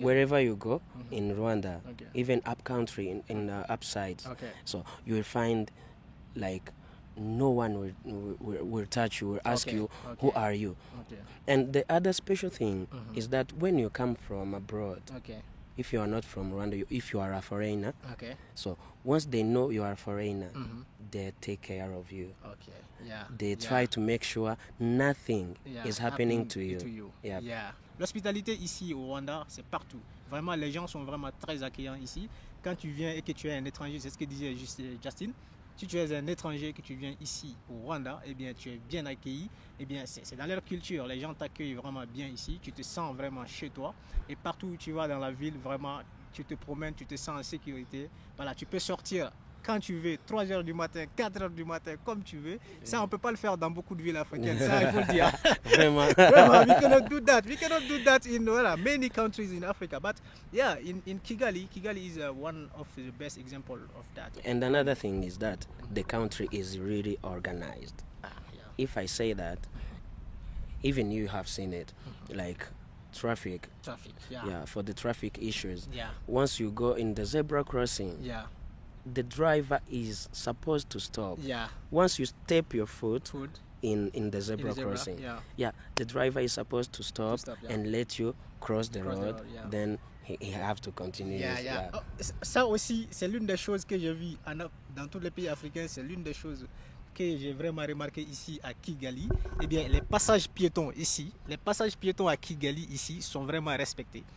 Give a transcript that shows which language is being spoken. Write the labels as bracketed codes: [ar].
[en] Wherever you go in Rwanda, even up country, in upside, so you will find like no one will touch you, will ask you, who are you? And the other special thing is that when you come from abroad, if you are not from Rwanda, if you are a foreigner, okay. So once they know you are a foreigner, they take care of you. Okay, yeah. They try to make sure nothing is happening to you. Yeah. [fr] L'hospitalité ici au Rwanda, c'est partout. Vraiment, les gens sont vraiment très accueillants ici. Quand tu viens et que tu es un étranger, c'est ce que disait Justin. Si tu es un étranger et que tu viens ici au Rwanda, eh bien, tu es bien accueilli. Eh bien, c'est dans leur culture. Les gens t'accueillent vraiment bien ici. Tu te sens vraiment chez toi. Et partout où tu vas dans la ville, vraiment, tu te promènes, tu te sens en sécurité. Voilà, tu peux sortir quand tu veux, 3h du matin, 4h du matin, comme tu veux. Ça, on ne peut pas le faire dans beaucoup de villes africaines. Ça, il faut le dire. Vraiment. [en] Vraiment, we cannot do that. We cannot do that in many countries in Africa. But yeah, in Kigali is one of the best examples of that. And another thing is that the country is really organized. If I say that, even you have seen it, like traffic. Yeah, for the traffic issues. Yeah. Once you go in the zebra crossing, the driver is supposed to stop. Yeah. Once you step your foot in the zebra crossing, the driver is supposed to stop and let you cross the road. Then he have to continue. Yeah. [fr] Oh, ça aussi, c'est l'une des choses que j'ai vues dans tous les pays africains. C'est l'une des choses que j'ai vraiment remarqué ici à Kigali. Eh bien, les passages piétons à Kigali ici sont vraiment respectés.